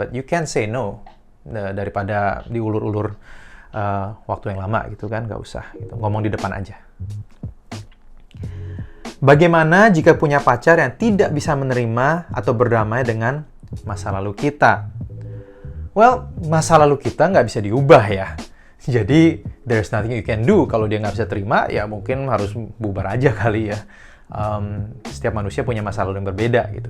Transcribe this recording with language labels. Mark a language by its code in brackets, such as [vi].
[en] But you can say no [id] daripada diulur-ulur waktu yang lama gitu kan, nggak usah. Gitu. Ngomong di depan aja. Bagaimana jika punya pacar yang tidak bisa menerima atau berdamai dengan masa lalu kita? Well, masa lalu kita nggak bisa diubah ya. [en] Jadi, there's nothing you can do. [id] Kalau dia nggak bisa terima, ya mungkin harus bubar aja kali ya. Setiap manusia punya masa lalu yang berbeda gitu.